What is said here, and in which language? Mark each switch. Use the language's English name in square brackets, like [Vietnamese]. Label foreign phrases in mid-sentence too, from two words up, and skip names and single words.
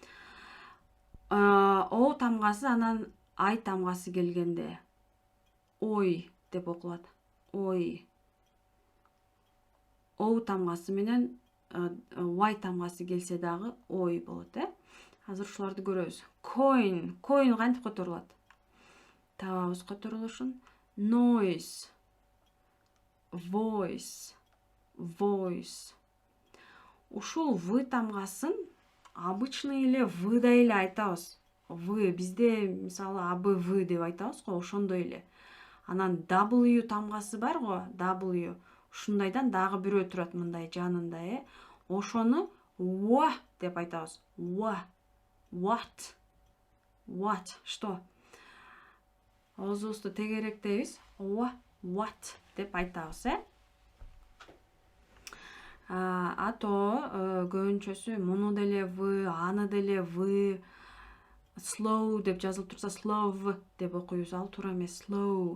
[Kyrgyz] O тамгасы, анан I тамгасы келгенде ой деп окулат. Ой. O тамгасы менен Y тамгасы келсе дагы ой болот, Азыр ушуларды көрөбүз. Coin, coin кантип которулат? Табабыз которулушун. [English] Noise, voice, voice. [Kyrgyz] Ушул V тамгасын обычный эле V'дай эле айтабыз. V, бизде мисалы ABV деп айтабыз го, ошондой эле. Анан W тамгасы бар го, W. Ушундайдан дагы бирөө турат мындай жанында, Ошону wa деп айтабыз. [English] Wa. What. What. Что? [Kyrgyz] Оозубузду тегеректейбиз. What деп айтабыз, Ато көбүнчөсү муну деле V, аны деле V, slow деп жазылып турса slow деп окуйбуз. Ал туура эмес. Slow.